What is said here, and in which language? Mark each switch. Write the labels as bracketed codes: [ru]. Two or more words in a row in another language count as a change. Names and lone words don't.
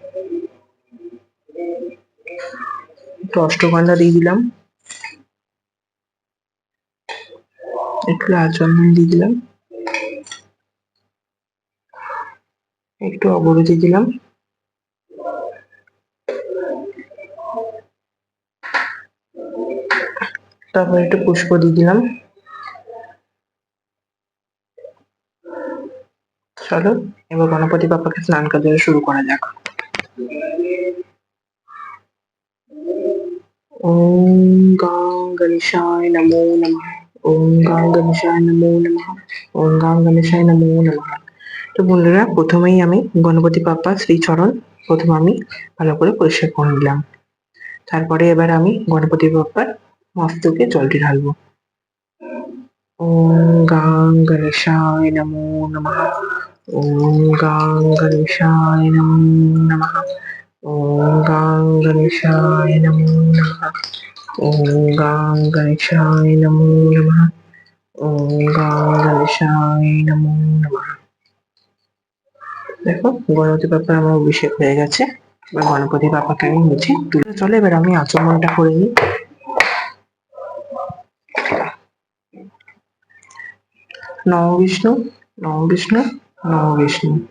[bn] একটু অষ্টগন্ধা দিয়ে দিলাম, একটু লাল চন্দন দিয়ে দিলাম, একটু অগরু দিলাম, তারপর একটু পুষ্প দিয়ে দিলাম। চলো এবার গণপতি বাপ্পাকে স্নান কার্য শুরু করা যাক। [sa] ওম গাং গণেশায় নমো নমঃ। ওম গাং গণেশায় নমো নমঃ। ওম গাং গণেশায় নমো নমঃ। [bn] তো বন্ধুরা, প্রথমেই আমি গণপতি বাপ্পার শ্রীচরণ প্রথমে আমি ভালো করে পরিষ্কার করে নিলাম। তারপরে এবার আমি গণপতি বাপ্পার মস্তকে জলটি ঢালবো। [sa] ওম গাং গণেশায় নমো নমঃ। ওম গাং গণেশায় নমো নমঃ। ওম গাং গণেশায় নমো নমঃ। ওম গাং গণেশায় নমো নমঃ। ওম গাং গণেশায় নমো নমঃ। [bn] দেখো, গণপতি বাপ্পার আমার অভিষেক হয়ে গেছে। এবার গণপতি বাবাকে আমি মুছি তুলে চলে, এবার আমি আচমনটা করে নিই। [sa] নম বিষ্ণু, নম বিষ্ণু, নম বিষ্ণু।